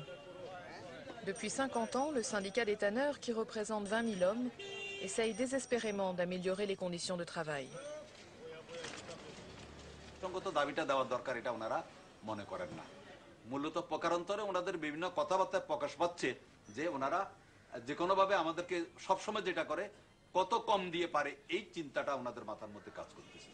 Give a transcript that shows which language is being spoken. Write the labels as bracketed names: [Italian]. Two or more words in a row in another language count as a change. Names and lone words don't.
[French] Depuis 50 ans, le syndicat des tanneurs, qui représente 20 000 hommes, essaye désespérément d'améliorer les conditions de travail. [Bangla] মূলত প্রকারান্তরে ওনাদের বিভিন্ন কথাবার্তায় প্রকাশ পাচ্ছে যে ওনারা যে কোনোভাবে আমাদেরকে সবসময় যেটা করে কত কম দিয়ে পারে এই চিন্তাটা ওনাদের মাথার মধ্যে কাজ করতেছে।